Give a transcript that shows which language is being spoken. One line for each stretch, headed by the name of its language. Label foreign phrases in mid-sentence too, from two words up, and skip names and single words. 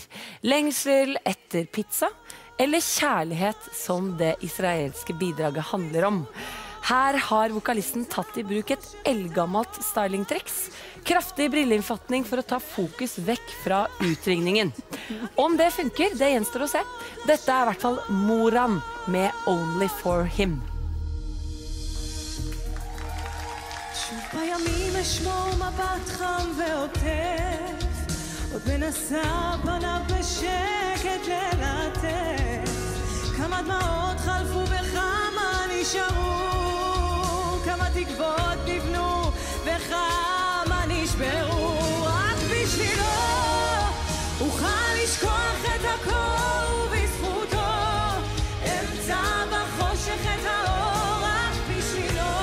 Norwegian: Lengsel etter pizza, eller kjærlighet som det israelske bidraget handler om. Her har vokalisten tatt i bruk et eldgammelt stylingtriks. Kraftig brilleinnfatning for å ta fokus vekk fra utringningen. Om det funker, det gjenstår å se. Dette I hvert fall Moran med Only for Him.
Hebrew: בימים אשמור מבט חם ועוטף עוד מנסה פניו בשקט ללטף כמה דמעות חלפו וכמה נשארו כמה תקוות נבנו וכמה נשברו רק בשבילו אוכל לשכוח את הכל ובזכותו אמצע בחושך את האור רק בשבילו